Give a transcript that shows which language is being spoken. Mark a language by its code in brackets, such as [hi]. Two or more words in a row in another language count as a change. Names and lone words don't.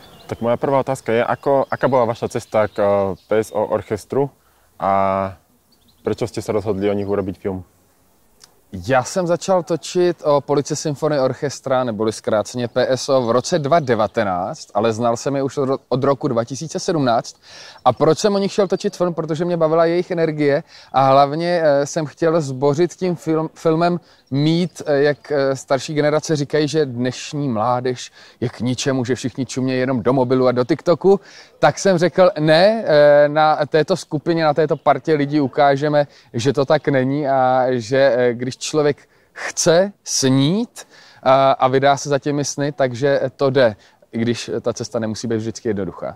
[sk] Tak moja prvá otázka je, aká bola vaša cesta k PSO orchestru a prečo ste sa rozhodli o nich urobiť film? [cs] Já jsem začal točit o Police Symphony Orchestra, neboli zkráceně PSO, v roce 2019, ale znal jsem je už od roku 2017. A proč jsem o nich šel točit film? Protože mě bavila jejich energie a hlavně jsem chtěl zbořit tím filmem mít, jak starší generace říkají, že dnešní mládež je k ničemu, že všichni čumějí jenom do mobilu a do TikToku, tak jsem řekl, ne, na této skupině, na této partě lidí ukážeme, že to tak není a že když člověk chce snít a vydá se za těmi sny, takže to jde, i když ta cesta nemusí být vždycky jednoduchá.